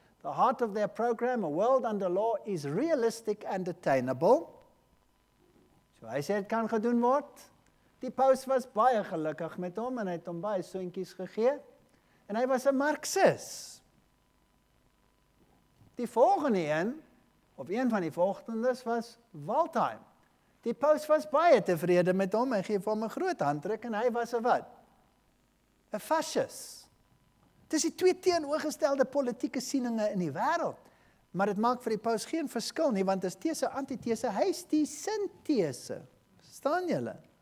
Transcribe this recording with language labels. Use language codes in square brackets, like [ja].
[en] The heart of their program, a world under law, is realistic and attainable. [af] So hy sê, dit kan gedoen word. Die paus was baie gelukkig met hom, en hy het hom baie soentjies gegee. En hy was 'n Marxist. Die volgende een, of een van die volgendes, was Waldheim. Die paus was baie tevrede met hom, en gee vir hom 'n groot handdruk, en hy was 'n wat? 'n fascist. Dis die twee teenoorgestelde politieke sieninge in die wêreld. Maar dit maak vir die paus geen verskil nie, want dit is these, antithese, hy is die sintese. Verstaan julle?